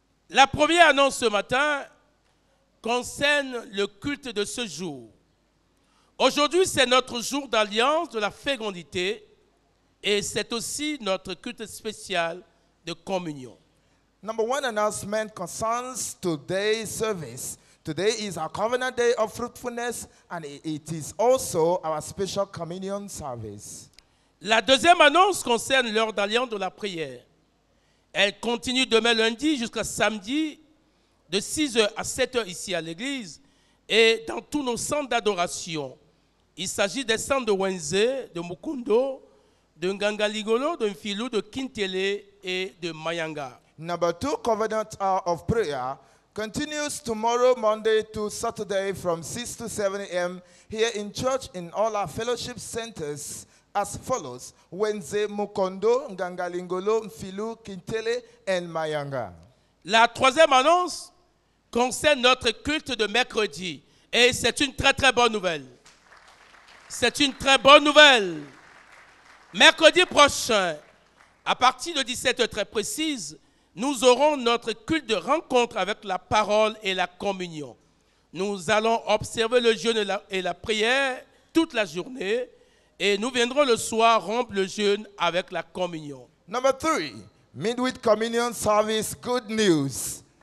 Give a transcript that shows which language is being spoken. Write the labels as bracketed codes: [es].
[fr] La première annonce ce matin, concerne le culte de ce jour. Aujourd'hui, c'est notre jour d'alliance de la fécondité et c'est aussi notre culte spécial de communion. [en] Number one announcement concerns today's service. Today is our covenant day of fruitfulness, and it is also our special communion service. [fr] La deuxième annonce concerne l'heure d'alliance de la prière. Elle continue demain lundi jusqu'à samedi de 6h à 7h ici à l'église et dans tous nos centres d'adoration. Il s'agit des centres de Wenze, de Mukundo, de Ngangaligolo, de Mfilou, de Kintele et de Mayanga. [en] Number two covenant hour of prayer continues tomorrow, Monday to Saturday from 6 to 7 a.m. here in church in all our fellowship centers as follows: Wenze, Mukondo, Ngangalingolo, Mfilou, Kintele, and Mayanga. [fr] La troisième annonce concerne notre culte de mercredi et c'est une très très bonne nouvelle. C'est une très bonne nouvelle. Mercredi prochain, à partir de 17h très précise, nous aurons notre culte de rencontre avec la parole et la communion. Nous allons observer le jeûne et la prière toute la journée et nous viendrons le soir rompre le jeûne avec la communion. [en] Number three, midweek communion service. Good news.